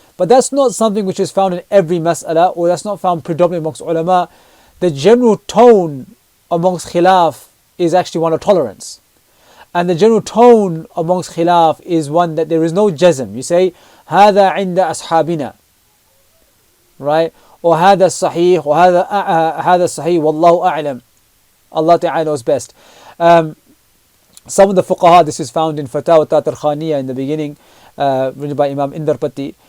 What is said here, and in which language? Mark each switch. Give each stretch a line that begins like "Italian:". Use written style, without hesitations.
English: But that's not something which is found in every mas'ala, or that's not found predominantly amongst ulama. The general tone amongst khilaf is actually one of tolerance. And the general tone amongst khilaf is one that there is no jazm. You say,
Arabic: هذا عند أصحابنا,
English: right?
Arabic: Or هذا الصحيح, or هذا الصحيح والله أعلم.
English: Allah Ta'ala knows best. Some of the fuqaha, this is found in Fatawa Tatar Khaniya in the beginning, written by Imam Indarpati.